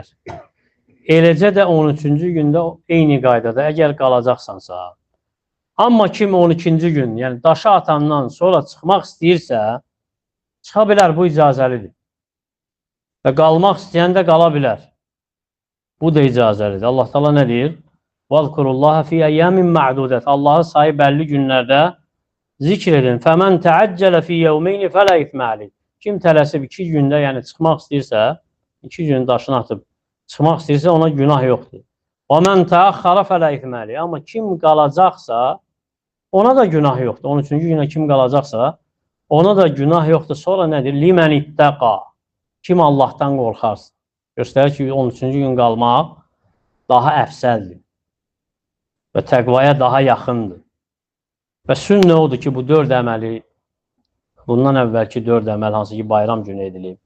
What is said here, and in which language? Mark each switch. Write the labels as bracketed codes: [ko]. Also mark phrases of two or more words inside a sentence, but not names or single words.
[az] Eləcə də 13-cü gündə eyni qaydada əgər qalacaqsansa. Amma kim 12-ci gün, yəni daşı atandan sonra çıxmaq istəyirsə, çıxa bilər, bu icazəlidir. Və qalmaq istəyən də qala bilər. Bu da icazəlidir. Allah Teala nə deyir? [ar] وَذْكُرُوا فِي أَيَّامٍ مَعْدُودَةٍ [az] Allahı sayı bəlli günlərdə zikr edin. [ar] فَمَنْ تَعَجَّلَ فِي يَوْمَيْنِ فَلَا إِثْمَ عَلَيْهِ [az] Kim tələsib 2 gündə, yəni çıxmaq istəyirsə, 2 gün daşını atıb çıxmaq istəyirsə, ona günah yoxdur. [ar] وَمَنْ تَأَخَّرَ فَلَا إِثْمَ عَلَيْهِ [az] Amma kim qalacaqsa, ona da günah yoxdur. 13-cü günə kim qalacaqsa, ona da günah yoxdur. Sonra nədir? [ar] لِمَنْ اِتَّقَى [az] Kim Allahdan qorxarsa. Göstərir ki, 13-cü gün qalmaq daha əfsəldir və təqvaya daha yaxındır. Və sünnə odur ki, bu 4 əməli, bundan əvvəlki 4 əməl, hansı ki, bayram günü edilib.